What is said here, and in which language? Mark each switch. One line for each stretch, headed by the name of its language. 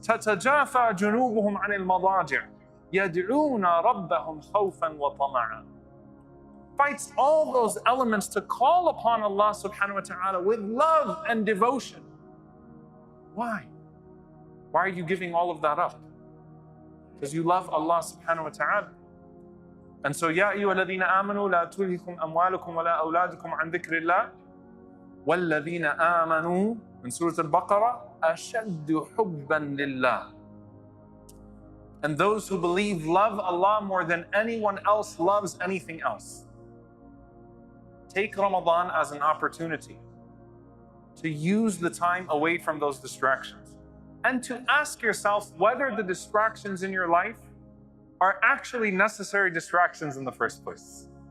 Arabic: تَتَجَافَى جُنُوبُهُمْ عَنِ الْمَضَاجِعِ يَدْعُونَ رَبَّهُمْ خَوْفًا وَطَمَعًا.
English: Fights all those elements to call upon Allah subhanahu wa ta'ala with love and devotion. Why? Why are you giving all of that up? Because you love Allah subhanahu wa ta'ala. And so,
Arabic: يا أيها الذين آمنوا لا تلهكم أموالكم ولا أولادكم عن ذكر الله والذين آمنوا
English: in Surah Al-Baqarah
Arabic: أشد حبا لله.
English: And those who believe love Allah more than anyone else loves anything else. Take Ramadan as an opportunity to use the time away from those distractions and to ask yourself whether the distractions in your life are actually necessary distractions in the first place.